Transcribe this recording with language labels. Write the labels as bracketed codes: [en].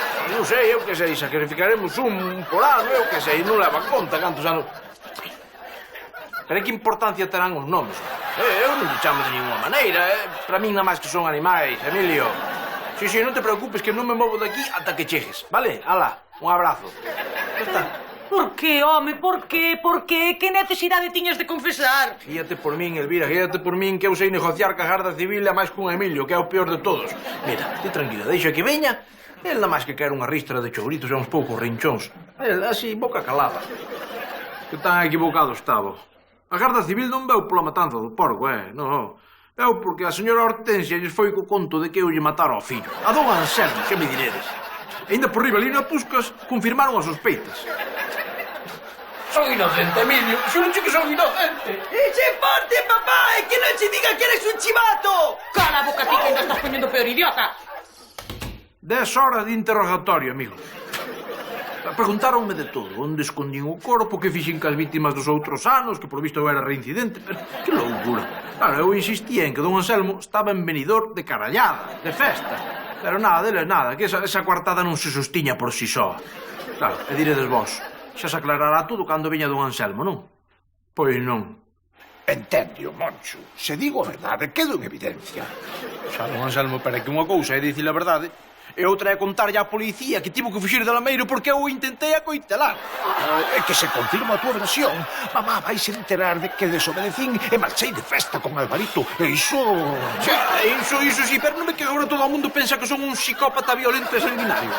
[gl] Non sei, eu que sei, sacrificaremos un por ano, eu que sei, non leva conta cantos anos... Pero que importancia terán os nomes? Eu non te chamo de ninguna maneira, Para min nada máis que son animais, Emilio. Sí, non te preocupes que non me movo daqui ata que chegues, vale? Ala, un abrazo. Que está? Por que, home, por que? Que necesidade tiñas de confesar? Guíate por min, Elvira, guíate por min, que eu sei negociar ca Garda Civil e máis cun Emilio, que é o peor de todos. Mira, ti tranquila, deixa que veña. El nada máis que quer unha ristra de chouritos e uns poucos rinchóns. El, así, boca calada. Que tan equivocado estaba. A Garda Civil non veu pola matanza do porco, non. Veu porque a señora Hortensia lles foi co conto de que eu lle matara ao fillo. A don Anselmo, que me diredes. E ainda por riba ali na Puscas confirmaron as sospeitas. Son inocente, Emilio. Xuro que son inocente. ¡Eche parte, papá! [es] ¡Y que no se diga que eres un chivato! [gl] Cala a boca, ti, que ainda estás poñendo peor, idiota. 10 horas de interrogatorio, amigo. Preguntáronme de todo. Onde escondín o corpo, que fixen cas vítimas dos outros anos, que por visto era reincidente, pero que loucura. Claro, eu insistía en que don Anselmo estaba en Benidorm de carallada, de festa. Pero nada, deles nada, que esa coartada non se sostiña por si só. Claro, e diredes vos, xa se aclarará todo cando veña don Anselmo, non? Pois non. Entendio, Moncho. Se digo a verdade, quedo en evidencia. Xa, don Anselmo, pero é que unha cousa é dicir a verdade E outra é contarlle á policía que tivo que fuxir de Lameiro porque eu o intentei acoitelar. É que se confirma a tua versión. Mamá vais enterar de que desobedecín e marchei de festa con Alvarito. E iso... Iso sí, pero non é que agora todo o mundo pensa que son un psicópata violento e sanguinario.